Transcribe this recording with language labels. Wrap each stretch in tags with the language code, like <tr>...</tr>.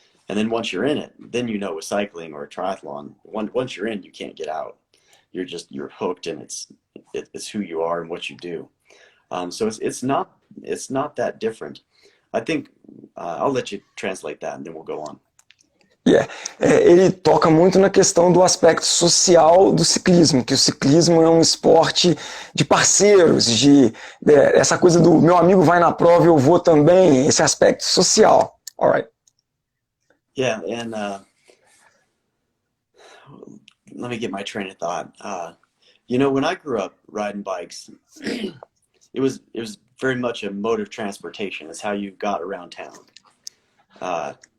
<en>And then once you're in it, then you know with cycling or a triathlon, once you're in, you can't get out. You're hooked, and it's who you are and what you do. So it's not that different. I think I'll let you translate that, and then we'll go on. Yeah.</en> <pt>Ele toca muito na questão do aspecto social do ciclismo, que o ciclismo é um esporte de parceiros, essa coisa do meu amigo vai na prova, eu vou também, esse aspecto social.</pt> <en>All right. Yeah, and let me get my train of thought. When I grew up riding bikes, it was very much a mode of transportation. It's how you got around town.</en>